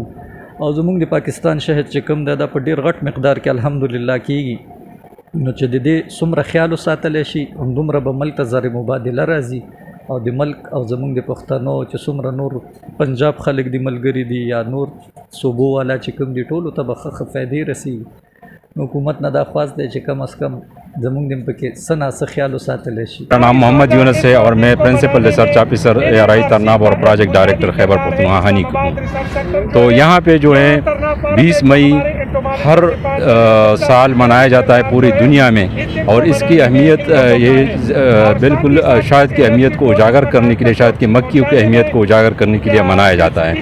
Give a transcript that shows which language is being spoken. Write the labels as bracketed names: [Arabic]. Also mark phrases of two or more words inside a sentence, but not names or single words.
[Pashto] او زمونږ د پاکستان شهد چې کوم دی دا په ډېر غټ مقدار کې الحمدلله کېږي، نو چې د دې څومره خیال وساتلی شي همدومره به ملک ته زر مبادله راځي، او د ملک او زمونږ د پښتنو چې څومره نور پنجاب خلک دي ملګري دي یا نور صوبو والا چې کوم دي ټولو ته به ښه فایدې رسېږي. نو حکومت نه دا خواست دی چې کم از کم زمونږ دم پکې څه ناڅه خیال وساتلی شي. [Urdu] میرا نام محمد یونس ہے اور میں [English] principal research officer [Urdu] ARI ترناب اور [English] project director [Urdu] خیبر پختونخوا ہنی ہوں. تو یہاں پہ جو ہے 20 مئی ہر سال منایا جاتا ہے پوری دنیا میں، اور اس کی اہمیت یہ بالکل شہد کی اہمیت کو اجاگر کرنے کے لیے، شہد کی مکھیوں کی اہمیت کو اجاگر کرنے کے لیے منایا جاتا ہے.